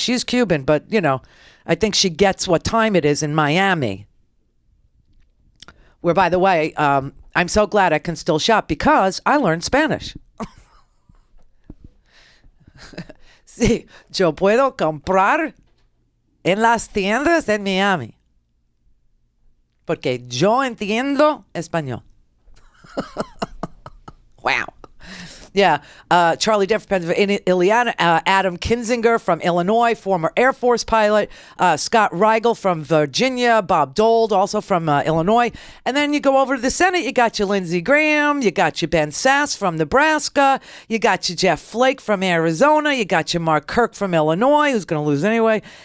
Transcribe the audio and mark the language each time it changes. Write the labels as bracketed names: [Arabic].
[English] She's Cuban, but, I think she gets what time it is in Miami. Where, by the way, I'm so glad I can still shop because I learned Spanish. [Spanish] Sí, yo puedo comprar en las tiendas en Miami. Porque yo entiendo español. [English] Wow. Yeah. Charlie Dent from Pennsylvania, Ileana, Adam Kinzinger from Illinois, former Air Force pilot, Scott Rigel from Virginia, Bob Dole, also from Illinois. And then you go over to the Senate, you got your Lindsey Graham, you got your Ben Sass from Nebraska, you got your Jeff Flake from Arizona, you got your Mark Kirk from Illinois, who's going to lose anyway.